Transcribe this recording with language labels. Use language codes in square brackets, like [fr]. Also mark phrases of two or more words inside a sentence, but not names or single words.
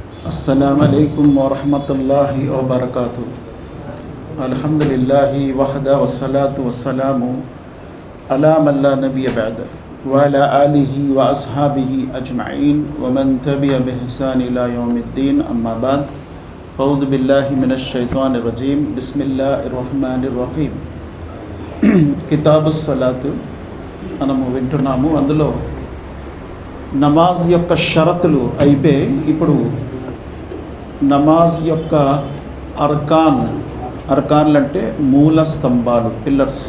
[ar] السلام عليكم ورحمة الله وبركاته. الحمد لله وحده والصلاة والسلام على من لا نبي بعد وعلى آله وأصحابه أجمعين ومن تبع بإحسان إلى يوم الدين أما بعد فأعوذ بالله من الشيطان الرجيم بسم الله الرحمن الرحيم. كتاب الصلاة [te] మనము వింటున్నాము. అందులో నమాజ్ యొక్క షరతులు అయిపోయి ఇప్పుడు నమాజ్ యొక్క అర్కాన్లు అంటే మూల స్తంభాలు, పిల్లర్స్.